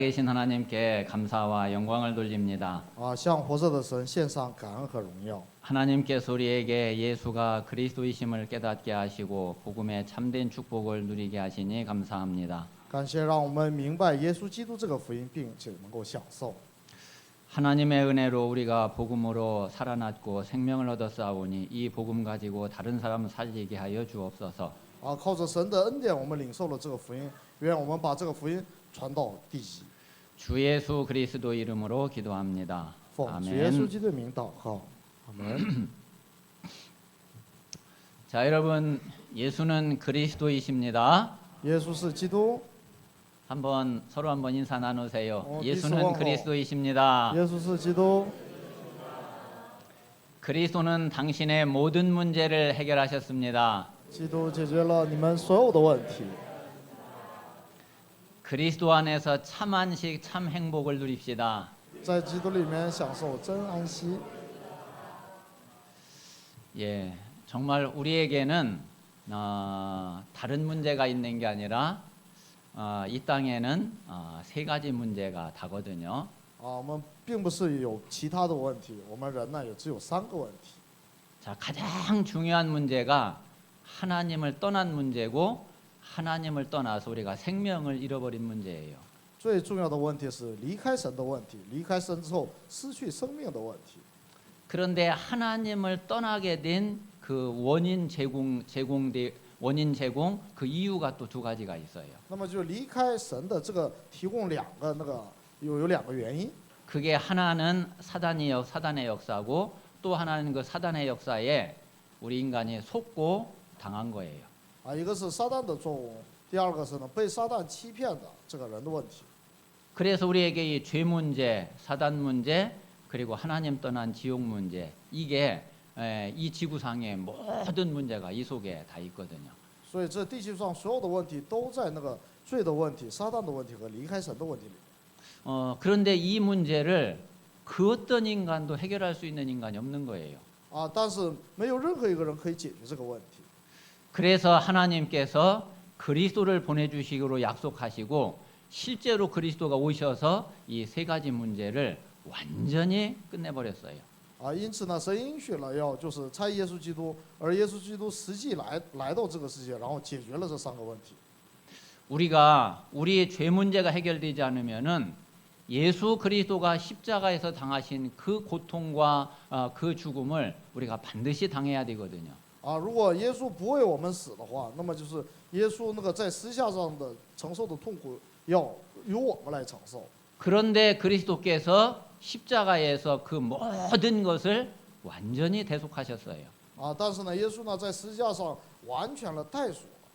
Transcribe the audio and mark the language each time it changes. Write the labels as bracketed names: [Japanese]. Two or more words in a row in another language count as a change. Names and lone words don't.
[Korean] 계신 하나님께 감사와 영광을 돌립니다. [Chinese] 向活着的神献上感恩和荣耀。 [Korean] 하나님께서 우리에게 예수가 그리스도이심을 깨닫게 하시고 복음의 참된 축복을 누리게 하시니 감사합니다. [Chinese] 感谢让我们明白耶稣基督这个福音，并且能够享受。 [Korean] 하나님의 은혜로 우리가 복음으로 살아났고 생명을 얻었사오니 이 복음 가지고 다른 사람 살리게 하여 주옵소서. [Chinese] 靠着神的恩典，我们领受了这个福音，愿我们把这个福音传到地极。 [Korean] 주 예수 그리스도 이름으로 기도합니다. [Chinese] 奉主耶稣 [Korean] 아멘. [Chinese] 基督的名祷告，阿门。 [Korean] 자, 여러분, 예수는 그리스도이십니다. [Chinese] 耶稣是基督， [Korean] 서로 한번 인사 나누세요. 어, 예수는 기수왕. 그리스도이십니다. [Chinese] 耶稣是基督， [Korean] 그리스도는 당신의 모든 문제를 해결하셨습니다. [Chinese] 基督解决了你们所有的问题。 [Korean] 그리스도 안에서 참 안식, 참 행복을 누립시다. [Chinese] 在基督里面享受真安息。 [Korean] 예, 정말 우리에게는 다른 문제가 있는 게 아니라 이 땅에는 세 가지 문제가 다거든요. [Chinese] 我们并不是有其他的问题，我们人呢也只有3个问题。 [Korean] 자, 가장 중요한 문제가 하나님을 떠난 문제고 하나님을 떠나서 우리가 생명을 잃어버린 문제예요. [Chinese] 最重要的问题是离开神的问题，离开神之后失去生命的问题。 [Korean] 그런데 하나님을 떠나게 된 그 원인 제공 그 이유가 또 2가지가 있어요. [Chinese] 那么就离开神的这个提供有2个原因。 [Korean] 그게 하나는 사단의 역사고 또 하나는 그 사단의 역사에 우리 인간이 속고 당한 거예요. [Chinese] 一个是撒旦的作用，第2个是呢被撒旦欺骗的这个人的问题。 [Korean] 그래서 우리에게 이 죄 문제, 사단 문제, 그리고 하나님 떠난 지옥 문제 이게 이 지구상의 모든 문제가 이 속에 다 있거든요. [Chinese] 所以这地球上所有的问题都在那个罪的问题、撒旦的问题和离开神的问题里。 [Korean] 그런데 이 문제를 그 어떤 인간도 해결할 수 있는 인간이 없는 거예요. [Chinese] 但是没有任何一个人可以解决这个问题。 [Korean] 그래서 하나님께서 그리스도를 보내주시기로 약속하시고 실제로 그리스도가 오셔서 이 3가지 문제를 완전히 끝내버렸어요. [Chinese] 因此呢，神应许了就是差耶稣基督，而耶稣基督实际来到这个世界，然后解决了这3个问题。 [Korean] 우리의 죄 문제가 해결되지 않으면은 예수 그리스도가 십자가에서 당하신 그 고통과 그 죽음을 우리가 반드시 당해야 되거든요. [Chinese] 如果耶稣不为我们死的话，那么就是耶稣那个在十字架上的承受的痛苦要由我们来承受。 [Korean] 그런데 그리스도께서 십자가에서 그 모든 것을 완전히 대속하셨어요. [Chinese] 但是呢，耶稣呢在十字架上完全了代赎。